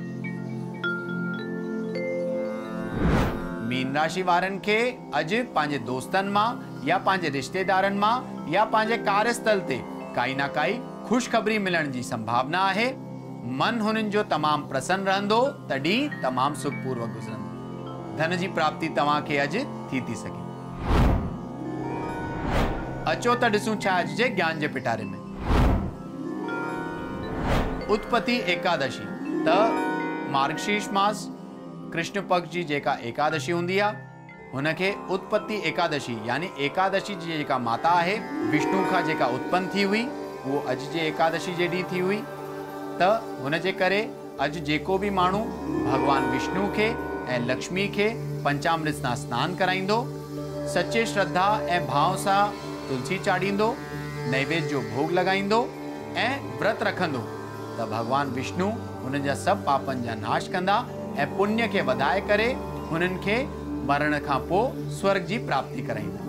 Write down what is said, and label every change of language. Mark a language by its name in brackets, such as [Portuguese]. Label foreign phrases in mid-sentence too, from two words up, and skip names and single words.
[Sindhi] मीन राशि वारनि खे अॼु पंहिंजे दोस्तनि मां या पंहिंजे रिश्तेदारनि मां या पंहिंजे कार्यस्थल ते काई न काई खुशखबरी मिलण जी संभावना आहे। मन हुननि जो तमामु प्रसन्न रहंदो, तॾहिं तमामु सुखपूर्वक गुज़रंदो। धन जी प्राप्ति तव्हां खे अॼु थी सघे। अचो त ॾिसूं छा अॼु जे ज्ञान जे पिटारे में। उत्पत्ति एकादशी त मार्गशीर्ष मास कृष्ण पक्ष जी जेका एकादशी हुंदी आहे हुनखे उत्पत्ति एकादशी यानी एकादशी जी जेका माता आहे विष्णु खां जेका उत्पन्न थी हुई वो अॼु जे एकादशी जे ॾींहुं थी हुई त हुनजे करे अॼु जेको बि माण्हू भगवान विष्णु खे ऐं लक्ष्मी खे पंचामृत सां सनानु कराईंदो, सचे श्रद्धा ऐं भाव सां तुलसी चाढ़ींदो, नैवेद्य जो भोग लॻाईंदो ऐं व्रत रखंदो त भगवान विष्णु हुननि जा सभु पापनि जा नाश कंदा ऐं पुण्य खे वधाए करे हुननि खे मरण खां पोइ स्वर्ग जी प्राप्ति कराईंदा।